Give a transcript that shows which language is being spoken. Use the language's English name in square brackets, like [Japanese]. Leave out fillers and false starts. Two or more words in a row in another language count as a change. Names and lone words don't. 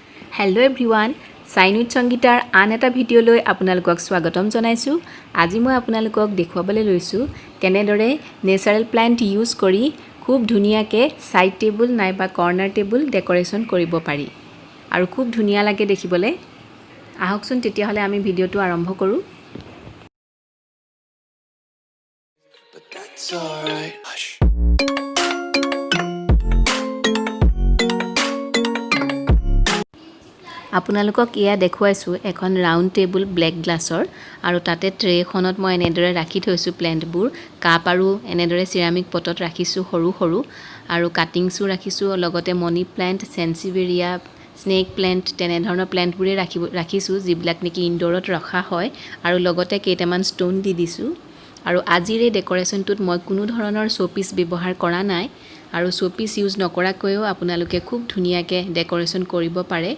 [English] hello everyone sign with [Assamese] সংগীতাৰ আন এটা ভিডিঅ'লৈ আপোনালোকক স্বাগতম জনাইছো। আজি মই আপোনালোকক দেখুৱাবলৈ লৈছো কেনেদৰে [English] natural plant use [Assamese] কৰি খুব ধুনিয়াকে [English] side table [Assamese] নাইবা [English] corner table decoration [Assamese] কৰিব পাৰি আৰু খুব ধুনিয়া লাগে দেখিবলৈ। আহকচোন তেতিয়া হলে আমি ভিডিওটো আৰম্ভ কৰো। [English] But that's all right. [Assamese] আপোনালোকক ইয়া দেখুৱাইছো এখন [English] round table black glass [Assamese] আৰু তাতে ট্ৰে এখনত মই এনেদৰে ৰাখি থৈছো প্লান্টবোৰ কাপ আৰু এনেদৰে সিৰামিক পটত ৰাখিছো সৰু সৰু আৰু কাটিংছও ৰাখিছো লগতে [English] money plant sansevieria snake plant [Assamese] তেনে ধৰণৰ প্লান্টবোৰে ৰাখিছো যিবিলাক নেকি ইনডোৰত ৰখা হয় আৰু লগতে কেইটামান ষ্টোন দি দিছো আৰু আজিৰ এই ডেকোৰেশনটোত মই কোনো ধৰণৰ শোপিস ব্যৱহাৰ কৰা নাই আৰু [English] showpiece use [Assamese] নকৰাকৈও আপোনালোকে খুব ধুনিয়াকে ডেকোৰেশন কৰিব পাৰে।